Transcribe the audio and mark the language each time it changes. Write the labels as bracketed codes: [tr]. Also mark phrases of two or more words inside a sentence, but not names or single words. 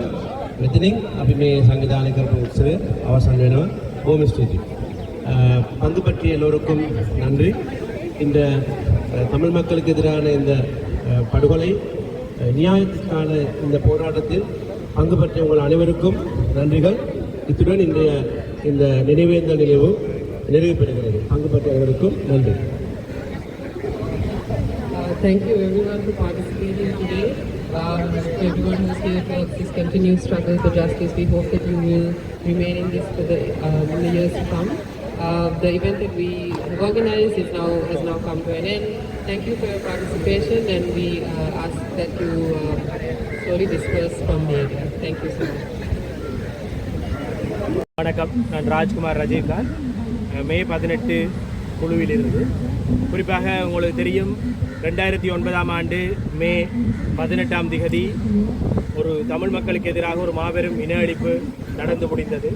[si] මෙතනින් අපි මේ සංවිධානය කරපු උත්සවය අවසන් වෙනවා. බොහොම ස්තුතියි. [ta] பங்கு பற்றிய எல்லோருக்கும் நன்றி. இந்த தமிழ் மக்களுக்கு எதிரான இந்த படுகொலை நியாயத்திற்கான இந்த போராட்டத்தில் பங்கு பற்றிய உங்கள் அனைவருக்கும் நன்றிகள். இத்துடன் இன்றைய இந்த நினைவேந்தல் நிகழ்வு நிறைவு பெறுகிறது. பங்கு பற்றிய அனைவருக்கும் நன்றி. [en] Thank you everyone for participating today. Everyone who's here for this continued struggle for justice, we hope that you will remain in this for in the years to come. The event that we organized has now come to an end. Thank you for your participation, and we ask that you slowly disperse from the area. Thank you so much. [ta] வணக்கம், நான் ராஜ்குமார் ரஜினிகாந்த், மே 18 குழுவிலிருந்து. குறிப்பாக உங்களுக்கு தெரியும், 2009ஆம் ஆண்டு மே 18ஆம் திகதி ஒரு தமிழ் மக்களுக்கு எதிராக ஒரு மாபெரும் இன அழிப்பு நடந்து முடிந்தது.